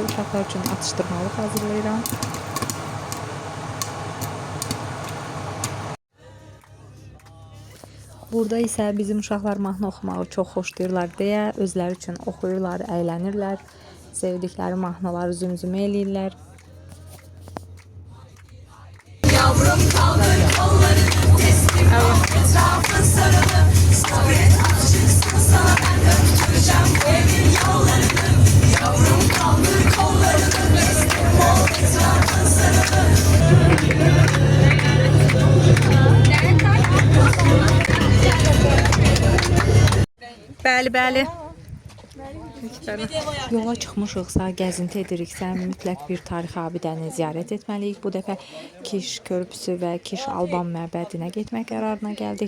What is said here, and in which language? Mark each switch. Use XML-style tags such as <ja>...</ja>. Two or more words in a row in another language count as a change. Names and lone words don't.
<az>Uşaqlar üçün atışdırmalıq hazırlayıram. Burada isə bizim uşaqlar mahnı oxumağı çox xoşlayırlar deyə özləri üçün oxuyurlar, əylənirlər. Sevdikləri mahnıları zümzümə eləyirlər.</az> <tr>Yavrum kaldır kollarını, teslim ol, etrafın sarılı. Sabret açıksın sana ben öptüreceğim bu evin yollarını. Yavrum kaldır kollarını, teslim ol, etrafın sarılı.</tr> <az>Bəli, bəli. Yola çıxmışıqsa, gəzinti ediriksə, mütləq bir tarixi abidəni ziyarət etməliyik. Bu dəfə Kiş körpüsü və Kiş Alban məbədinə getmək qərarına gəldik.</az>